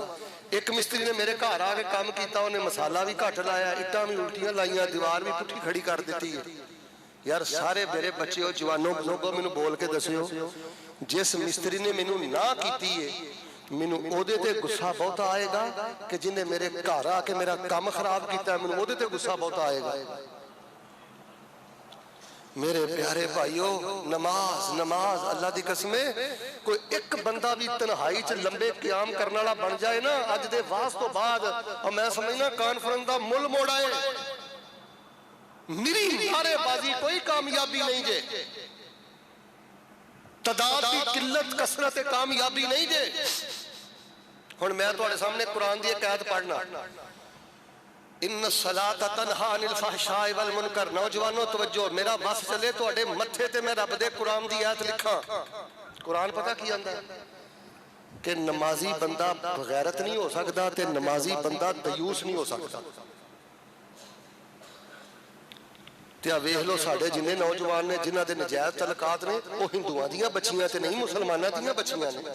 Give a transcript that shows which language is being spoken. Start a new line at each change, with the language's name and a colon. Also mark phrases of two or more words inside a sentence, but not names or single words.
Punjabi: ਇੱਕ ਮਿਸਤਰੀ ਨੇ ਮੇਰੇ ਘਰ ਆ ਕੇ ਕੰਮ ਕੀਤਾ, ਉਹਨੇ ਮਸਾਲਾ ਵੀ ਘੱਟ ਲਾਇਆ, ਇੱਟਾਂ ਵੀ ਉਲਟੀਆਂ ਲਾਈਆਂ, ਦੀਵਾਰ ਵੀ ਪੁੱਠੀ ਖੜੀ ਕਰ ਦਿੱਤੀ ਹੈ। ਯਾਰ ਸਾਰੇ ਮੇਰੇ ਬੱਚਿਓ ਜਵਾਨੋ ਬਜ਼ੁਰਗੋ ਮੈਨੂੰ ਬੋਲ ਕੇ ਦੱਸਿਓ, ਜਿਸ ਮਿਸਤਰੀ ਨੇ ਮੈਨੂੰ ਨਾ ਕੀਤੀ ਹੈ ਮੈਨੂੰ ਉਹਦੇ ਤੇ ਗੁੱਸਾ ਬਹੁਤ ਆਏਗਾ ਕਿ ਜਿਹਨੇ ਮੇਰੇ ਘਰ ਆ ਕੇ ਮੇਰਾ ਕੰਮ ਖਰਾਬ ਕੀਤਾ, ਮੈਨੂੰ ਉਹਦੇ ਤੇ ਗੁੱਸਾ ਬਹੁਤ ਆਏਗਾ। میرے پیارے بھائیو، نماز نماز اللہ دی قسمے کوئی اک بندہ بھی تنہائی چ لمبے قیام کرنے والا بن جائے نا اج دے واعظ تو بعد، اور میں سمجھنا کانفرنس دا مل موڑ آئے. نری نعرہ بازی کوئی کامیابی نہیں جے، تعداد کی قلت کثرت کامیابی نہیں جے. ہن میں تہاڈے سامنے قرآن دی اک آیت پڑھنا,
Arabic: إن الصلاة تنهى عن الفحشاء والمنكر.
Punjabi: نوجوانو توجہ، میرا بس چلے تہاڈے متھے تے میں رب دے قرآن دی آیت لکھاں. قرآن پتا کی آندا کہ نمازی بندہ بے غیرت نہیں ہو سکتا تے نمازی بندہ دیوث نہیں ہو سکتا. تے آ ویکھ لو ساڈے جنے نوجوان نے جنہاں دے ناجائز تعلقات نے وہ ہندوآں دیاں بچیاں تے نہیں مسلماناں دیاں بچیاں نے.